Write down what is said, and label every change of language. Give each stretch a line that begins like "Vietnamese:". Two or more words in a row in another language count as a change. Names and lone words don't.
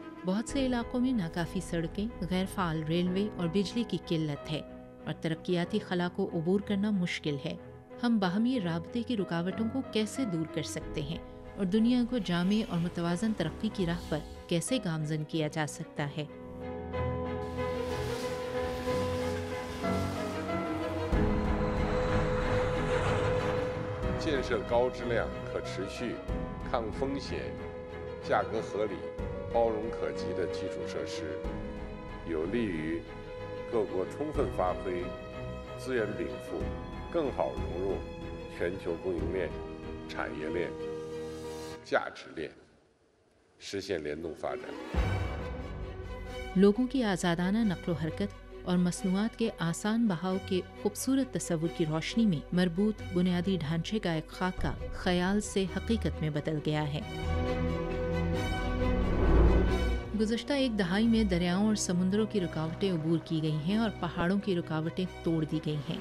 Urdu: بہت سے علاقوں میں ناکافی سڑکیں، غیر فعال ریلوے اور بجلی کی قلت ہے، اور ترقیاتی خلا کو عبور کرنا مشکل ہے. ہم باہمی رابطے کی رکاوٹوں کو کیسے دور کر سکتے ہیں، اور دنیا کو جامع اور متوازن ترقی کی راہ پر کیسے گامزن کیا جا سکتا ہے.
Chinese: 建设高质量、可持续、抗风险、价格合理、包容可及的基础设施，有利于各国充分发挥资源禀赋，更好融入全球供应链、产业链、价值链，实现联动发展。
Urdu: لوگوں کی آزادانہ نقل و حرکت اور مصنوعات کے آسان بہاؤ کے خوبصورت تصور کی روشنی میں مربوط بنیادی ڈھانچے کا ایک خاکہ خیال سے حقیقت میں بدل گیا ہے. گزشتہ ایک دہائی میں دریاؤں اور سمندروں کی رکاوٹیں عبور کی گئی ہیں اور پہاڑوں کی رکاوٹیں توڑ دی گئی ہیں.